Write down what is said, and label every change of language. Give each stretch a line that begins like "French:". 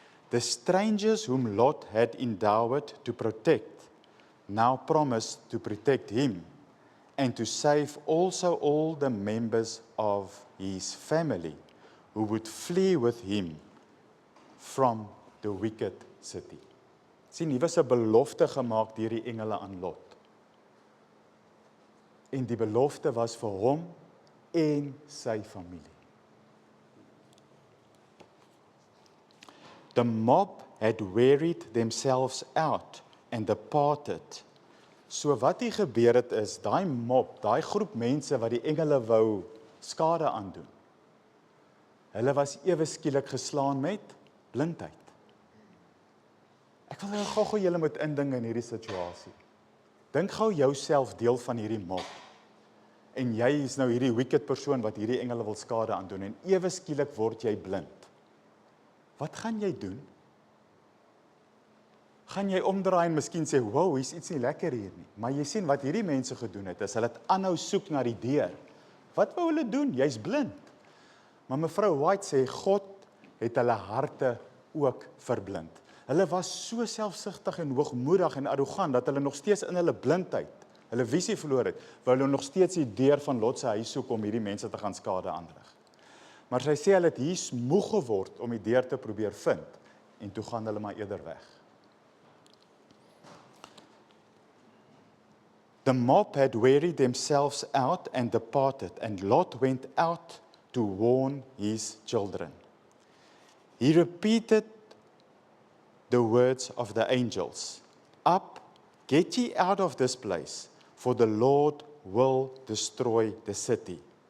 English: The strangers whom Lot had endowed to protect now promised to protect him and to save also all the members of his family who would flee with him from the wicked city.
Afrikaans: Sien, hier was 'n belofte gemaak deur die engele aan Lot. En die belofte was vir hom en sy familie. The mob had wearied themselves out and departed. So wat hier gebeur het is, daai mob, daai groep mense wat die engele wou skade aandoen, hulle was ewe skielik geslaan met blindheid. Ek wil gou julle moet indink in hierdie situasie. Dink gou jouself deel van hierdie mob. En jy is nou hierdie wicked persoon wat hierdie engele wil skade aandoen, en ewe skielik word jy blind. Wat gaan jy doen? Gaan jy omdraai en miskien sê, wow, hier is iets nie lekker hier nie. Maar jy sien wat hierdie mense gedoen het, is hulle het aanhou soek na die deur. Wat wou hulle doen? Jy's blind. Maar mevrou White sê, God het hulle harte ook verblind. Hulle was so selfsugtig en hoogmoedig en arrogant, dat hulle nog steeds in hulle blindheid, hulle visie verloor het, wou hulle nog steeds die deur van Lot se huis soek om hierdie mense te gaan skade aanrig. Maar sy sê hulle het hier moeg geword om die deur te probeer vind, en toe gaan hulle maar eerder weg.
English: The mob had wearied themselves out and departed, and Lot went out to warn his children. He repeated the words of the angels. Up, get ye out of this place, for the Lord will destroy the city.